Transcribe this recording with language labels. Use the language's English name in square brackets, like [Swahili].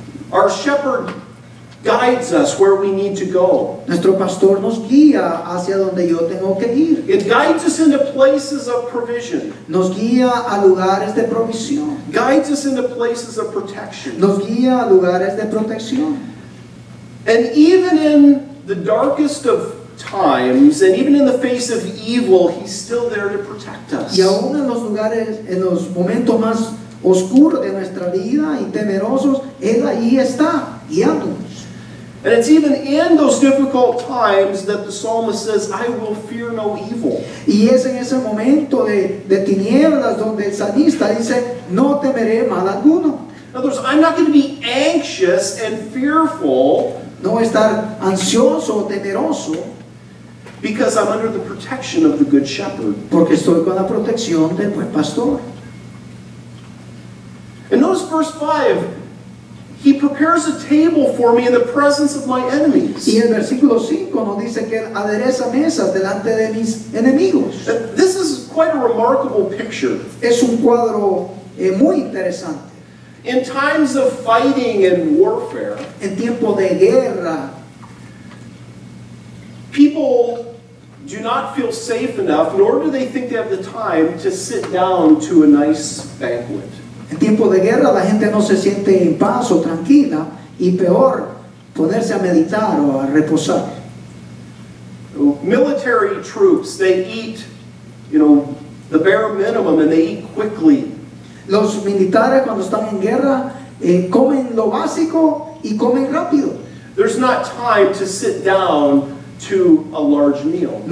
[English] Our shepherd guides us where we need to go. [Spanish] Nuestro pastor nos guía hacia donde yo tengo que ir. [English] It guides us into places of provision. [Spanish] Nos guía a lugares de provisión. [English] Guides us into places of protection. [Spanish] Nos guía a lugares de protección. [English] And even in the darkest of times, and even in the face of evil, He's still there to protect us. [Spanish] Y aún en los lugares, en los momentos más oscuros de nuestra vida y temerosos, Él ahí está, guiándonos. [English] And it's even in those difficult times that the psalmist says, I will fear no evil. [Spanish] Y es en ese momento de tinieblas donde el salmista dice, no temeré mal alguno. [English] In other words, I'm not going to be anxious and fearful [Spanish] No estar ansioso o temeroso, [English] because I'm under the protection of the Good Shepherd. [Spanish] porque estoy con la protección del buen pastor. [English] And notice verse 5. He prepares a table for me in the presence of my enemies. [Spanish] Y el versículo 5 nos dice que Él adereza mesas delante de mis enemigos. [English] This is quite a remarkable picture. [Spanish] Es un cuadro muy interesante. [English] In times of fighting and warfare, [Spanish] En tiempo de guerra, [English] people do not feel safe enough, nor do they think they have the time to sit down to a nice banquet. [Spanish] en tiempo de guerra la gente no se siente en paz o tranquila, y peor, ponerse a meditar o a reposar. [English] Military troops, they eat, the bare minimum, and they eat quickly. [Spanish] Los militares cuando están en guerra comen lo básico y comen rápido. [English] There's not time to sit down to a large meal.